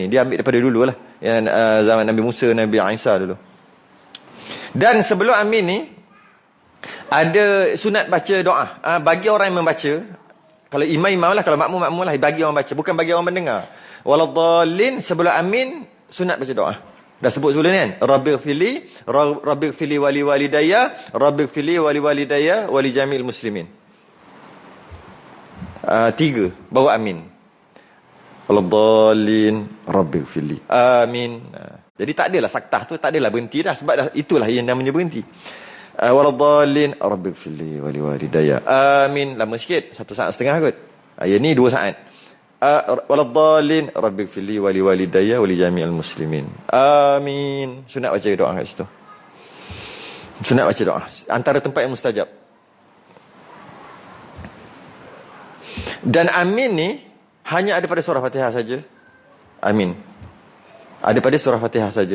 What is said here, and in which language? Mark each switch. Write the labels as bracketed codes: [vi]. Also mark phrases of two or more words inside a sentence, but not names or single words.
[ms] Dia ambil daripada dulu lah. Yang zaman Nabi Musa, Nabi Isa dulu. Dan sebelum amin ni, ada sunat baca doa. Bagi orang yang membaca, kalau imam lah, kalau makmum lah, bagi orang baca, bukan bagi orang mendengar. Waladhdallin, sebelum amin sunat baca doa. Dah sebut sebelum ni kan, [ar] رب اغفر لي ولوالدي، رب اغفر لي ولوالدي ولجميع المسلمين. [ms] 3 baru amin. [ar] ولا الضالين، رب اغفر لي، آمين. [ms] Jadi tak adalah saktah tu, tak adalah berhenti dah, sebab dah, itulah yang namanya berhenti. [ar] ولا الضالين، رب اغفر لي ولوالدي, amin. [ms] Lama sikit, 1 saat setengah kot. Yang ni 2 saat. [ar] ولا الضالين، رب اغفر لي ولوالدي ولجميع المسلمين, amin. [ms] Sunat baca doa kat situ. Sunat baca doa antara tempat yang mustajab. Dan amin ni hanya ada pada surah Fatihah saja. Amin ada pada surah Fatihah saja.